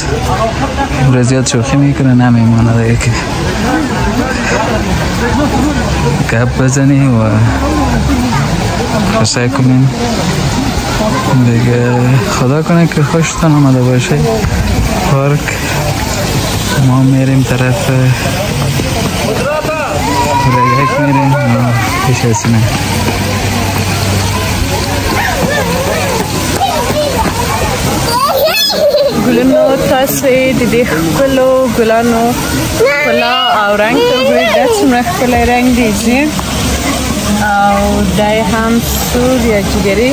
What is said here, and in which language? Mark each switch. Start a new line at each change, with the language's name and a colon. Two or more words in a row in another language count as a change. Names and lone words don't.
Persian: بور زیاد شوخی میکنه، نمیمانه دیگه که گپ بزنی و خسته کنیم دیگه. خدا کنه که خوشتان آمده باشه. پارک ما میریم طرف بورگه میریم و پیش حسینه.
Pashto: ګلونو تاسو د دې ښکلو ګلانو ښکلا او رنګ ته وګورئ. دا څومره ښکلی رنګ دی ژیړ او دی هم سور یا جګري.